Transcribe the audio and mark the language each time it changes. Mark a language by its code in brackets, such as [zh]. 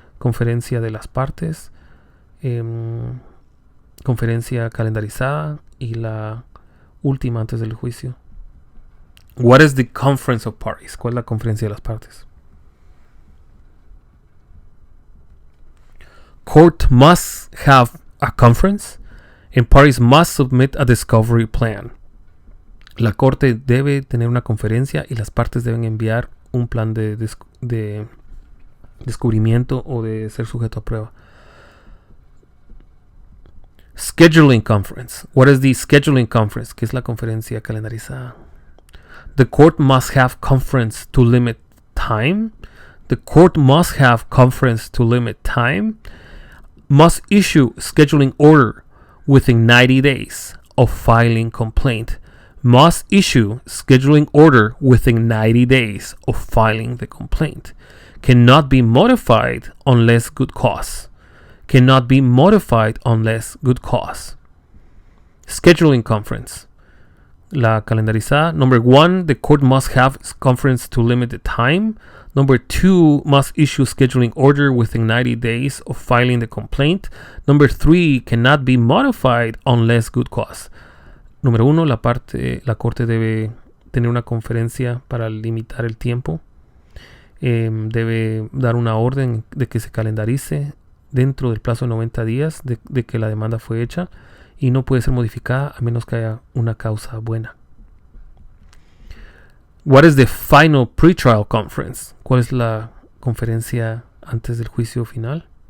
[es] Conferencia de las partes, conferencia calendarizada y la última antes del juicio. [en] What is the conference of parties? [es] ¿Cuál es la conferencia de las partes? [en] Court must have a conference and parties must submit a discovery plan. [es] La corte debe tener una conferencia y las partes deben enviar un plan de descubrimiento o de ser sujeto a prueba. [en] Scheduling conference. What is the scheduling conference? [es] ¿Qué es la conferencia calendarizada? [en] The court must have conference to limit time. The court must have conference to limit time. Must issue scheduling order within 90 days of filing complaint. Must issue scheduling order within 90 days of filing the complaint. Cannot be modified unless good cause. Cannot be modified unless good cause. Scheduling conference. [es] La calendarizada. [en] Number 1, the court must have conference to limit the time. Number 2, must issue scheduling order within 90 days of filing the complaint. Number 3, cannot be modified unless good cause. [es] Número 1, la corte debe tener una conferencia para limitar el tiempo. Debe dar una orden de que se calendarice dentro del plazo de 90 días de que la demanda fue hecha y no puede ser modificada a menos que haya una causa buena. [en] What is the final pretrial conference? [es] ¿Cuál es la conferencia antes del juicio final?